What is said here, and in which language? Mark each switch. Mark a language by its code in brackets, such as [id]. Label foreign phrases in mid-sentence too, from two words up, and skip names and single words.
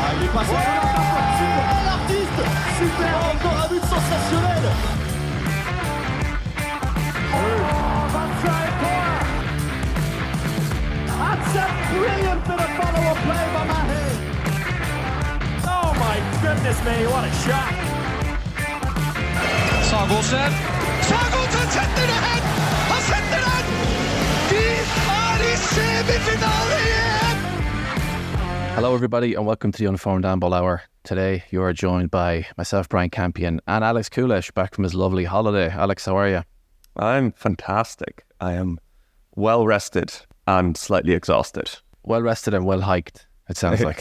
[fr] passe. Super, l'artiste. Super, encore un but sensationnel. [en] That's a brilliant bit of follow-up play by Mahe. Oh my goodness me, what a shot. [no] Sagosen setter det hen! Han setter den! De er i semifinale igjen! [en] Hello everybody and welcome to the Unformed Handball Hour. Today you are joined by myself, Brian Campion, and Alex Kulesh back from his lovely holiday. Alex, how are you? I'm fantastic. I am well rested and slightly exhausted. Well rested and well hiked, it sounds like.